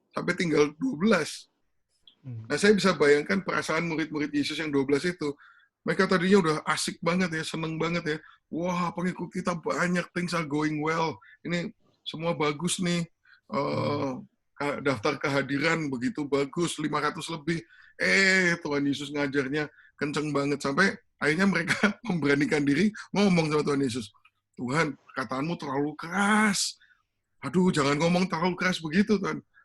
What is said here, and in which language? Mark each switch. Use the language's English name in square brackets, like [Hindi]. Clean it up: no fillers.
[Indonesian] Sampai tinggal 12. Nah, saya bisa bayangkan perasaan murid-murid Yesus yang 12 itu. Mereka tadinya udah asik banget ya, seneng banget ya. Wah, pengikut kita banyak, [English] things are going well. [Indonesian] Ini semua bagus nih. Daftar kehadiran begitu bagus, 500 lebih. Tuhan Yesus ngajarnya kenceng banget. Sampai akhirnya mereka memberanikan diri ngomong sama Tuhan Yesus. Tuhan, perkataanmu terlalu keras. Aduh, jangan ngomong terlalu keras begitu, Tuhan.